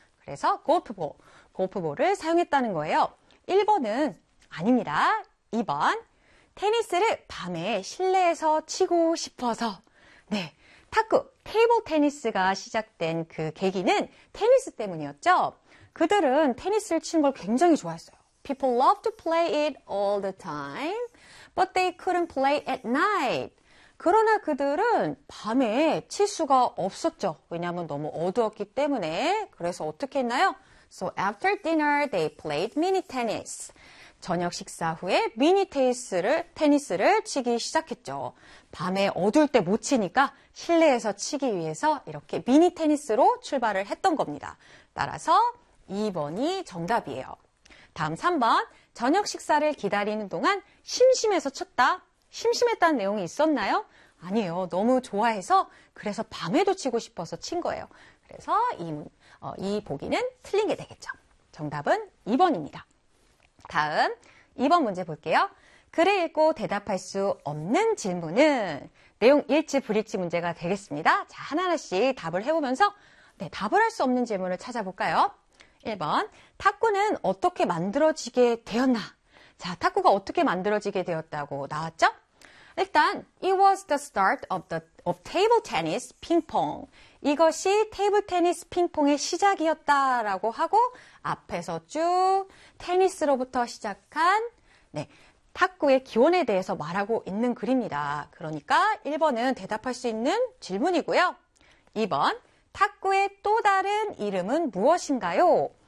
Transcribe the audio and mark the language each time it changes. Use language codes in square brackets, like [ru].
[ko] 그래서 골프볼을 사용했다는 거예요. 1번은 아닙니다. 2번, 테니스를 밤에 실내에서 치고 싶어서. 네, 탁구, 테이블 테니스가 시작된 그 계기는 테니스 때문이었죠? 그들은 테니스를 치는 걸 굉장히 좋아했어요. [en] People love to play it all the time, but they couldn't play at night. [ko] 그러나 그들은 밤에 칠 수가 없었죠. 왜냐하면 너무 어두웠기 때문에. 그래서 어떻게 했나요? [en] So after dinner, they played mini tennis. [ko] 저녁 식사 후에 미니 테니스를 치기 시작했죠. 밤에 어두울 때못 치니까 실내에서 치기 위해서 이렇게 미니 테니스로 출발을 했던 겁니다. 따라서 2번이 정답이에요. 다음 3번. 저녁 식사를 기다리는 동안 심심해서 쳤다. 심심했다는 내용이 있었나요? 아니에요. 너무 좋아해서 그래서 밤에도 치고 싶어서 친 거예요. 그래서 이 보기는 틀린 게 되겠죠. 정답은 2번입니다. 다음 2번 문제 볼게요. 글을 읽고 대답할 수 없는 질문은 내용 일치 불일치 문제가 되겠습니다. 자, 하나하나씩 답을 해보면서 네, 답을 할수 없는 질문을 찾아볼까요? 1번, 탁구는 어떻게 만들어지게 되었나? 자, 탁구가 어떻게 만들어지게 되었다고 나왔죠? 일단, [en] it was the start of table tennis, ping pong. [ko] 이것이 테이블 테니스 핑퐁의 시작이었다라고 하고, 앞에서 쭉 테니스로부터 시작한, 네, 탁구의 기원에 대해서 말하고 있는 글입니다. 그러니까 1번은 대답할 수 있는 질문이고요. 2번, 탁구의 또 다른 이름은 무엇인가요?